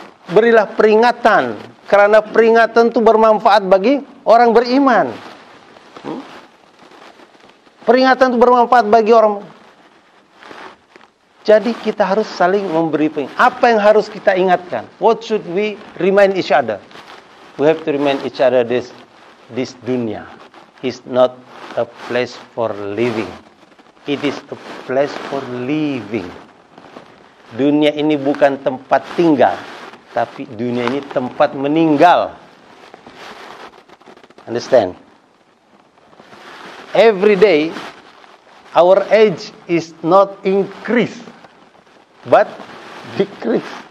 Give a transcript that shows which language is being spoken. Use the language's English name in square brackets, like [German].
[Indonesian] Berilah peringatan, karena peringatan itu bermanfaat bagi orang beriman. Peringatan itu bermanfaat bagi orang. Jadi kita harus saling memberi peringatan. Apa yang harus kita ingatkan? [English] What should we remind each other? We have to remind each other this dunya is not a place for living. It is a place for living. [Indonesian] Dunia ini bukan tempat tinggal, tapi dunia ini tempat meninggal. [English] Understand? Every day, our age is not increase, but decrease.